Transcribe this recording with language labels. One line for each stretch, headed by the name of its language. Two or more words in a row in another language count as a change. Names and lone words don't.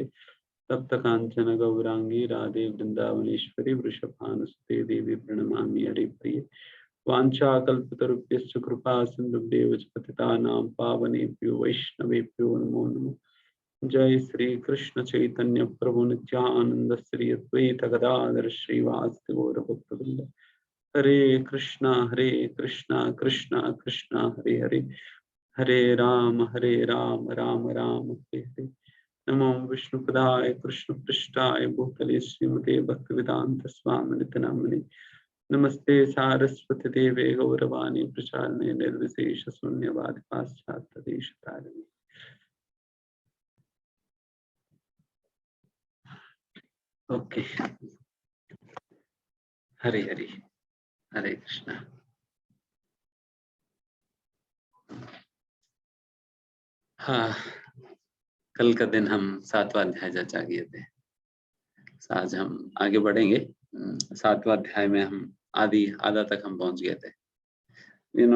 Sanskrit: तप्त कांचन गौरांगी राधे वृंदावनेश्वरी वृषभानुसुते देवी प्रणमामि हरिप्रिये। वाञ्छाकल्पतरुभ्यश्च कृपा सिन्धुभ्येव च पतितानां पावनेभ्यो वैष्णवेभ्यो नमो नमः। जय श्री कृष्ण चैतन्य प्रभु नित्यानंद श्री अद्वैत गदाधर श्रीवासदि गौर भक्तवृंद। हरे कृष्णा कृष्णा कृष्णा हरे हरे, हरे राम राम राम हरे हरे। नमो विष्णुपदाय कृष्ण पृष्ठाय भूतले श्रीमते भक्तिवेदांत स्वामी नामिने। नमस्ते सारस्वती देवे गौरवाणी प्रचारणे निर्विशेष शून्यवाद पाश्चात्य देश तारिणे।
Hindi: ओके। हरे हरे, हरे कृष्णा। हाँ, कल का दिन हम 7वां अध्याय चर्चा किए थे। आज हम आगे बढ़ेंगे। 7वां अध्याय में हम आधा तक हम पहुंच गए थे।